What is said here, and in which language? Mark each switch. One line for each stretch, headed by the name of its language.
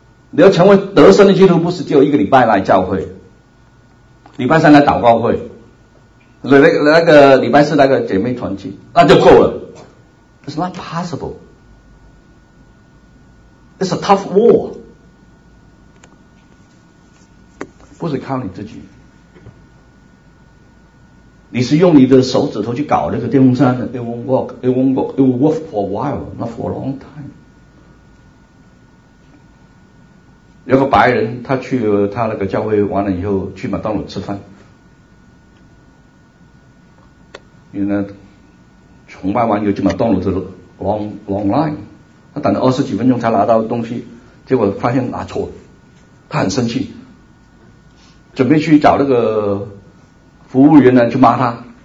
Chinese: 你要成为得胜的基督徒，不是只有一个礼拜来教会，礼拜三来祷告会，那个礼拜四那个姐妹团契，那就够了。
English: It's not possible. It's a tough war.
Chinese: 不是靠你自己，你是用你的手指头去搞那个电风扇的。
English: It won't work. It won't work. It will work for a while, not for a long time.
Chinese: 有个白人，他去他那个教会完了以后，去麦当劳吃饭。因为呢，崇拜完以后去麦当劳的 long line， 他等了二十几分钟才拿到东西，结果发现拿错了，他很生气，准备去找那个服务员呢去骂他。